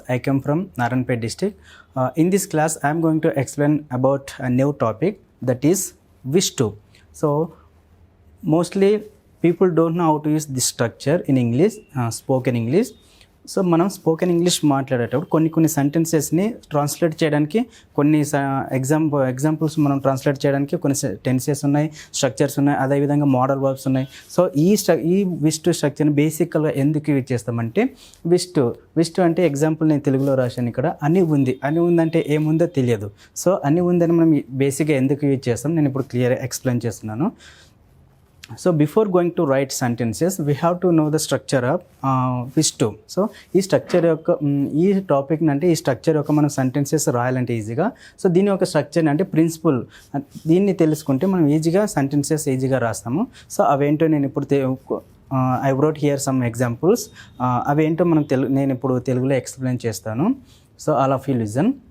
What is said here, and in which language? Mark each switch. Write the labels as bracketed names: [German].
[English] I come from Naranpet district. In this class, I am going to explain about a new topic, that is wish to. So mostly people don't know how to use this structure in English, spoken English. [Telugu] So మనం spoken English మాట్లాడేటప్పుడు కొన్ని సెంటెన్సెస్ని translate చేయడానికి కొన్ని examples మనం translate చేయడానికి కొన్ని tenses ఉన్నాయి, structures ఉన్నాయి, అదేవిధంగా మోడల్ వర్బ్స్ ఉన్నాయి. సో ఈ విష్ టు స్ట్రక్చర్ని బేసిక్గా ఎందుకు యూజ్ చేస్తామంటే విష్ టు అంటే ఎగ్జాంపుల్ నేను తెలుగులో రాశాను ఇక్కడ అని ఉందంటే ఏముందో తెలియదు. సో అని ఉందని మనం బేసిక్గా ఎందుకు యూజ్ చేస్తాం నేను ఇప్పుడు క్లియర్గా ఎక్స్ప్లెయిన్ చేస్తున్నాను. [English] So before going to write sentences, we have to know the structure of wish to. [Telugu] So ఈ స్ట్రక్చర్ యొక్క ఈ టాపిక్ అంటే ఈ స్ట్రక్చర్ యొక్క మనం సెంటెన్సెస్ రాయాలంటే ఈజీగా. సో దీని యొక్క స్ట్రక్చర్ అంటే ప్రిన్సిపల్, దీన్ని తెలుసుకుంటే మనం ఈజీగా సెంటెన్సెస్ ఈజీగా రాస్తాము. [English] so [Telugu] అవేంటో నేను ఇప్పుడు [English] I wrote here some examples. [Telugu] అవేంటో నేను ఇప్పుడు తెలుగులో ఎక్స్ప్లెయిన్ చేస్తాను. [English] So all of you listen.